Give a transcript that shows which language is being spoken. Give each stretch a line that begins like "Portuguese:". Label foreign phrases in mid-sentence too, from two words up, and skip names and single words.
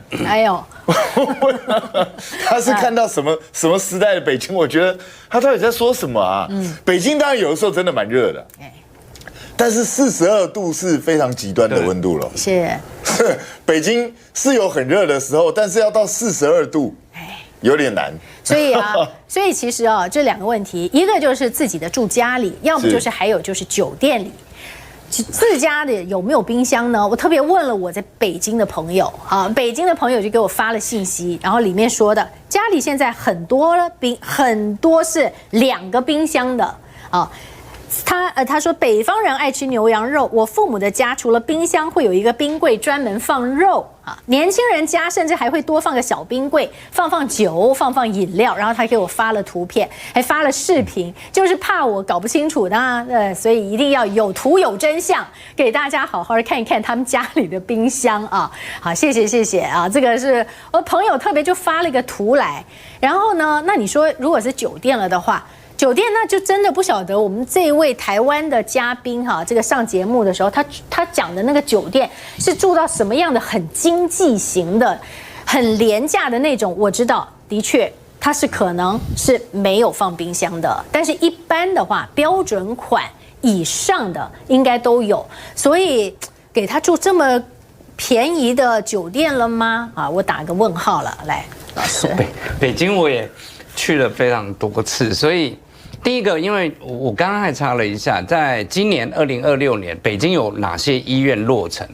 Chinese: 哎呦，他是看到什麼時代的北京？我覺得他到底在說什麼啊？北京當然有的時候真的蠻熱的。但是42度是非常極端的溫度了。是，北京是有很熱的時候，但是要到42度，有點難。所以其實啊，這兩個問題，一個就是自己的住家裡，要麼就是還有就是酒店裡，自家的有沒有冰箱呢？我特別問了我在北京的朋友啊，北京的朋友就給我發了信息，然後裡面說的家裡現在很多是2個冰箱的啊。他說北方人愛吃牛羊肉，我父母的家除了冰箱會有一個冰櫃專門放肉啊，年輕人家甚至還會多放個小冰櫃，放酒，放飲料，然後他給我發了圖片，還發了視頻，就是怕我搞不清楚的，所以一定要有圖有真相，給大家好好看一看他們家裡的冰箱啊。好，謝謝啊，這個是我朋友特別就發了一個圖來，然後呢，那你說如果是酒店了的話，酒店那就真的不曉得我們這一位台灣的嘉賓哈，這個上節目的時候，他講的那個酒店是住到什麼樣的很經濟型的、很廉價的那種。我知道，的確它是可能是沒有放冰箱的，但是一般的話，標準款以上的應該都有。所以給他住這麼便宜的酒店了嗎？啊，我打個問號了。來，老師，北京我也去了非常多次，所以。第一個，因為我剛剛還查了一下，在今年2026年，北京有哪些醫院落成？